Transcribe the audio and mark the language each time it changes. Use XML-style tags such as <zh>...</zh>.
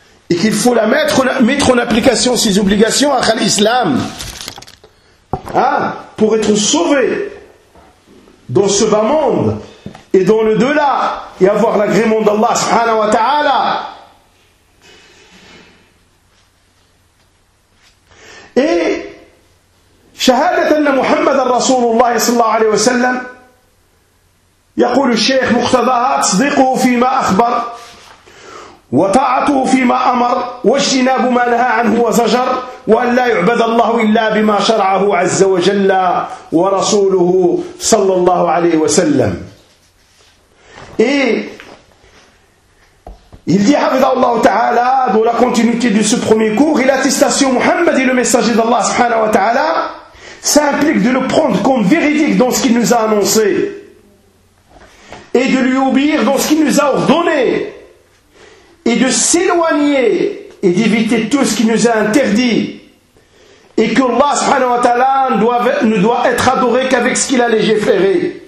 <fr>Et qu'il faut la mettre en application, ses obligations à l'islam. Hein, pour être sauvé dans ce bas monde et dans le delà et avoir l'agrément d'Allah subhanahu wa ta'ala.</fr> <ar>Et shahadat anna Muhammad al-Rasulullah sallallahu alayhi wa sallam يقول الشيخ مقتضاها تصديقه فيما أخبر وطاعته فيما أمر واجتناب ما نهى عنه وزجر وأن لا يعبد الله إلا بما شرعه عز وجل ورسوله صلى الله عليه وسلم.</ar> <fr>Il dit حفظه الله تعالى dans la continuité de ce premier cours et l'attestation Muhammad et le messager d'Allah subhanahu wa ta'ala, ça implique de le prendre comme véridique dans ce qu'il nous a annoncé et de lui obéir dans ce qu'il nous a ordonné, et de s'éloigner et d'éviter tout ce qui nous a interdit, et que Allah subhanahu wa ta'ala ne doit être adoré qu'avec ce qu'il a légiféré.</fr>